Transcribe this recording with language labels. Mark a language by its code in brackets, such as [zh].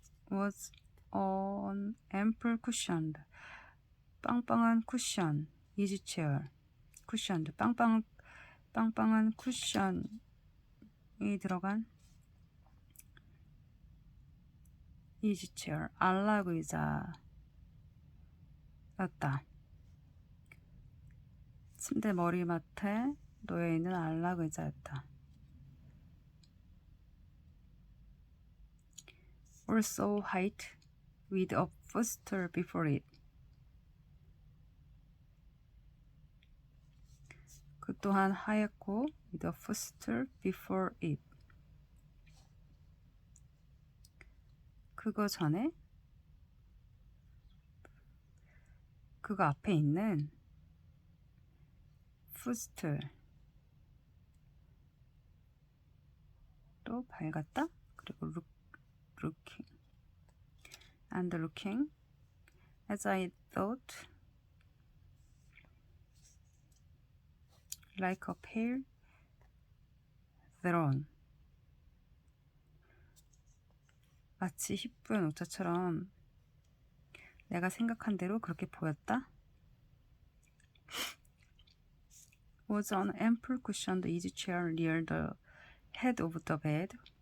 [en] was an ample cushioned, [ko] 빵빵한 쿠션. [en] easy chair, cushioned, [ko] 빵빵한 쿠션이 들어간 easy chair, 안락 의자였다. 침대 머리맡에 놓여있는 안락 의자였다. [en] also white with a footstool before it. [ko] 그 또한 하얗고 [en] with a footstool before it. [ko] 그거 전에 그거 앞에 있는 footstool 또 밝았다. [en] 그리고 looking and looking as I thought like a pale throne. [ko] 마치 희뿌연 옥자처럼 내가 생각한 대로 그렇게 보였다. [en] Was an ample cushioned easy chair near the head of the bed.